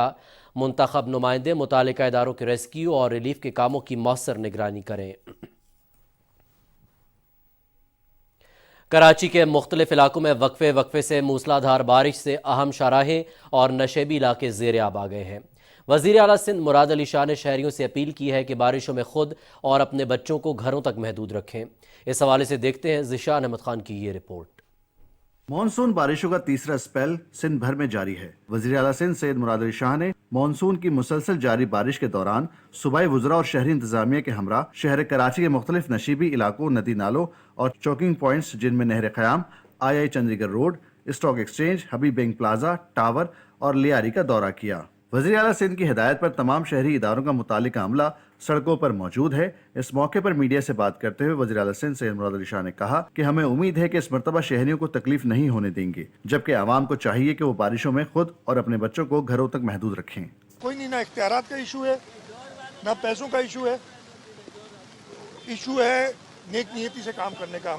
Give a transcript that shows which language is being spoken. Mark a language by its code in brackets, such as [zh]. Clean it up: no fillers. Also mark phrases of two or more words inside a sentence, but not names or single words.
[ur] منتخب نمائندے متعلقہ اداروں کے ریسکیو اور ریلیف کے کاموں کی موثر نگرانی کریں. کراچی کے مختلف علاقوں میں وقفے سے موسلادھار بارش سے اہم شاہراہیں اور نشیبی علاقے زیر آب آ گئے ہیں. وزیر اعلیٰ سندھ مراد علی شاہ نے شہریوں سے اپیل کی ہے کہ بارشوں میں خود اور اپنے بچوں کو گھروں تک محدود رکھیں. اس حوالے سے دیکھتے ہیں ذیشان احمد خان کی یہ رپورٹ. مون سون بارشوں کا تیسرا اسپیل سندھ بھر میں جاری ہے. وزیر اعلیٰ سندھ سید مراد علی شاہ نے مون سون کی مسلسل جاری بارش کے دوران صوبائی وزرا اور شہری انتظامیہ کے ہمراہ شہر کراچی کے مختلف نشیبی علاقوں، ندی نالوں اور [en] choking points [ur] جن میں نہر قیام، II چنڈیگڑھ روڈ، اسٹاک ایکسچینج، حبیب بینک پلازہ، ٹاور اور لیاری کا دورہ کیا. وزیر اعلیٰ سندھ کی ہدایت پر تمام شہری اداروں کا متعلقہ عملہ سڑکوں پر موجود ہے. اس موقع پر میڈیا سے بات کرتے ہوئے وزیر اعلیٰ سندھ سید مراد علی شاہ نے کہا کہ ہمیں امید ہے کہ اس مرتبہ شہریوں کو تکلیف نہیں ہونے دیں گے، جبکہ عوام کو چاہیے کہ وہ بارشوں میں خود اور اپنے بچوں کو گھروں تک محدود رکھیں. کوئی نہیں، نہ اختیارات کا ایشو ہے، نہ پیسوں کا ایشو ہے، ایشو ہے نیک نیتی سے کام کرنے کا.